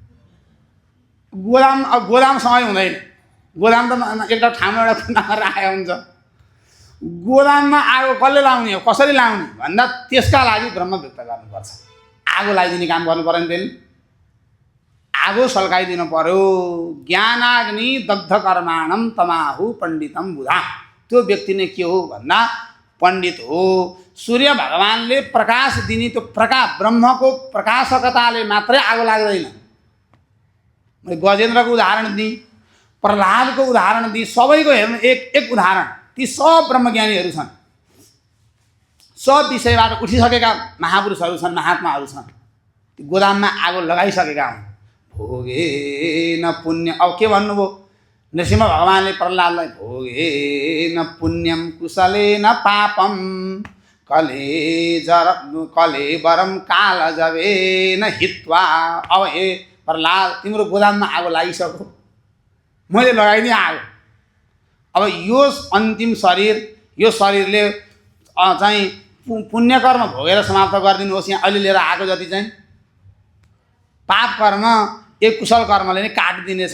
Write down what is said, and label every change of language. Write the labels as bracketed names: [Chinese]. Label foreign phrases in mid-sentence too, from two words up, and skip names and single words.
[Nepali] गोदामसँगै हुँदैन। गोदाम त एउटा ठाउँमा एउटा कुनामा राखेको हुन्छ। गोदाममा आगो कसले लाउने हो, कसरी लाउने भन्दा त्यसका लागि ब्रह्म व्यक्त गर्नुपर्छ। आगो लगाइदिने काम गर्नु पऱ्यो नि त्यसले, आगो सल्काइदिनु पर्यो। [Sanskrit] ज्ञानाग्नि दग्ध कर्माणम तमाहु पण्डितम बुधा। [Nepali] त्यो व्यक्ति नै के हो भन्दा पण्डित हो। सूर्य भगवानले प्रकाश दिने त्यो प्रकाश, ब्रह्मको प्रकाशकताले मात्रै आगो लाग्दैन। मैले गजेन्द्रको उदाहरण दिएँ, प्रह्लादको उदाहरण दिएँ, सबैको हेर्नु एक एक उदाहरण। ती सब ब्रह्मज्ञानीहरू छन्, सब विषयबाट उठिसकेका महापुरुषहरू छन्, महात्माहरू छन्। ती गोदाममा आगो लगाइसकेका हुन्। [Sanskrit] भोगे न पुण्य। [Nepali] अब के भन्नुभयो नृसिंह भगवानले प्रह्लादलाई? [Sanskrit] भोगे न पुण्यम कुशले न पापम कलेवरम काल जवे न हित्वा। [Nepali] अब हे प्रह्लाद, तिम्रो गोदाममा आगो लागिसक्यो, मैले लगाइदिएँ आगो। अब यो अन्तिम शरीर, यो शरीरले चाहिँ पुण्यकर्म भोगेर समाप्त गरिदिनुहोस्। यहाँ अहिले लिएर आएको जति चाहिँ पाप कर्म, एक कुशल कर्मले नै काटिदिनेछ।